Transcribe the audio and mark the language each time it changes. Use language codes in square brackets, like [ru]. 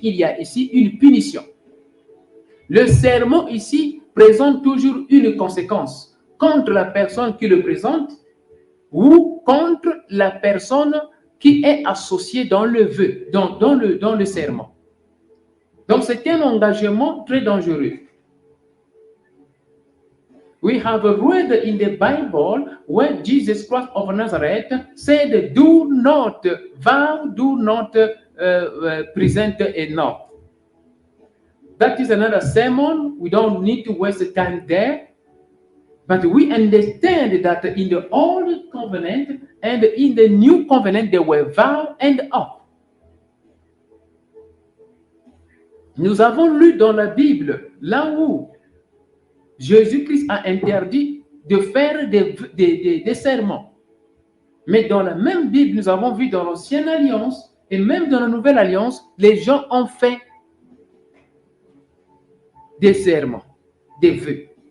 [fr] Il y a ici une punition. Le serment ici présente toujours une conséquence contre la personne qui le présente ou contre la personne qui est associée dans le vœu, dans le serment. Donc, c'est un engagement très dangereux. [en] We have read in the Bible when Jesus Christ of Nazareth said, do not vow, do not present a oath. That is another sermon. We don't need to waste time there. But we understand that in the Old Covenant and in the New Covenant, there were vow and oath. [fr] Nous avons lu dans la Bible, là où Jésus-Christ a interdit de faire des serments. Mais dans la même Bible, nous avons vu dans l'Ancienne Alliance et même dans la Nouvelle Alliance, les gens ont fait des serments, des vœux.